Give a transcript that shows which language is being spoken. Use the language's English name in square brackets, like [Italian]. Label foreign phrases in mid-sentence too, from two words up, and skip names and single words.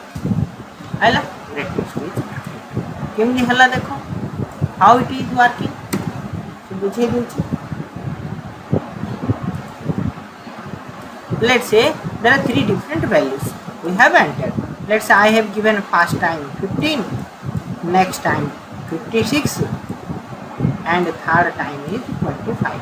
[Odia] ଆଇଲା [English] greatest is 52. [Odia] କେମିତି ହେଲା ଦେଖ [English] how it is working so [Odia] ବୁଝେଇ ଦଉଛି. [English] Let's say there are three different values we have entered. Let's say I have given first time 15, next time 56, and third time is 25.